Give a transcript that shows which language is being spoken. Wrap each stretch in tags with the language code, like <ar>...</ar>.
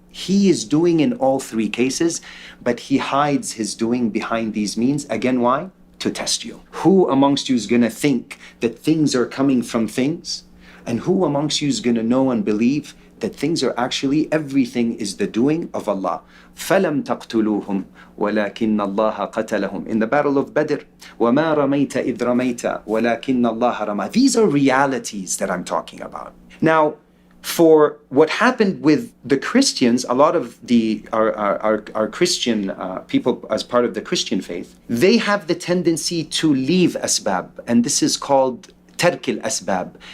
<en>He is doing in all 3 cases, but He hides His doing behind these means. Again, why? To test you. Who amongst you is going to think that things are coming from things? And who amongst you is going to know and believe that things are actually, everything is the doing of Allah.</en> <ar>فَلَمْ تَقْتُلُوهُمْ وَلَكِنَّ اللَّهَ قَتَلَهُم.</ar> <en>In the Battle of Badr,</en> <ar>وَمَا رَمَيْتَ إِذْ رَمَيْتَ وَلَكِنَّ اللَّهَ رَمَى.</ar> <en>These are realities that I'm talking about. Now, for what happened with the Christians, a lot of our Christian people, as part of the Christian faith, they have the tendency to leave asbab, and this is called tark al-asbab.</en>